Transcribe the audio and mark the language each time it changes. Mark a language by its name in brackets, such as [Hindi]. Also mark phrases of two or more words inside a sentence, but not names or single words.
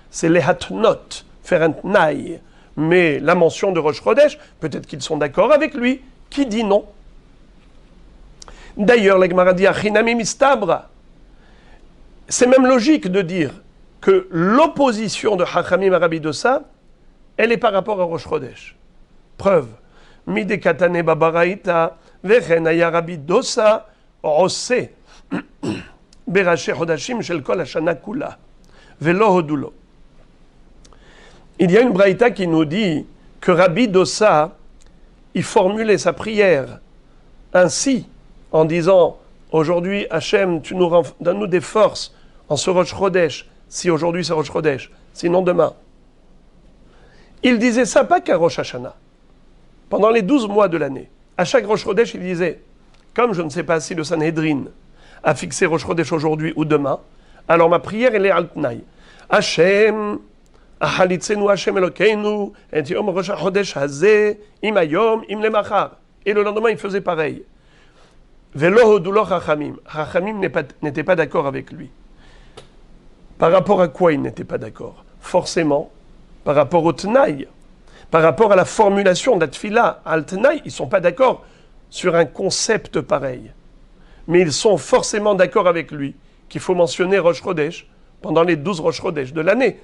[French] C'est les hatnot, faire un tnaï. Mais la mention de Rosh Chodesh, peut-être qu'ils sont d'accord avec lui, qui dit non. D'ailleurs, la Gemara dit [Hebrew] אף הכי נמי מסתברא. [French] C'est même logique de dire que l'opposition de Chachamim à Rabbi Dossa, elle est par rapport à Rosh Chodesh. Preuve. [Hebrew] מדקתני בברייתא וכן היה רבי דוסא עושה בראשי חדשים של כל השנה כולה ולא הודו לו. [French] Il y a une braïta qui nous dit que Rabbi Dossa, il formulait sa prière ainsi, en disant « Aujourd'hui, Hachem, donne-nous des forces en ce Rosh Chodesh, si aujourd'hui c'est Rosh Chodesh, sinon demain. » Il disait ça pas qu'à Rosh Hashanah. Pendant les 12 mois de l'année, à chaque Rosh Chodesh, il disait « Comme je ne sais pas si le Sanhedrin a fixé Rosh Chodesh aujourd'hui ou demain, alors ma prière, elle est [Hebrew] על תנאי. [French] Hachem... [Hebrew] החליצנו ה' אלוקינו את יום ראש חודש הזה אם היום אם למחר. [French] Et le lendemain, il faisait pareil. [Hebrew] ולא הודו לו חכמים. [French] Chachamim n'était pas d'accord avec lui. Par rapport à quoi il n'était pas d'accord? Forcément, par rapport au Tnaï, par rapport à la formulation de la Tfila, [Hebrew] על תנאי, [French] ils ne sont pas d'accord sur un concept pareil. Mais ils sont forcément d'accord avec lui qu'il faut mentionner Rosh Chodesh pendant les 12 Rosh Chodesh de l'année.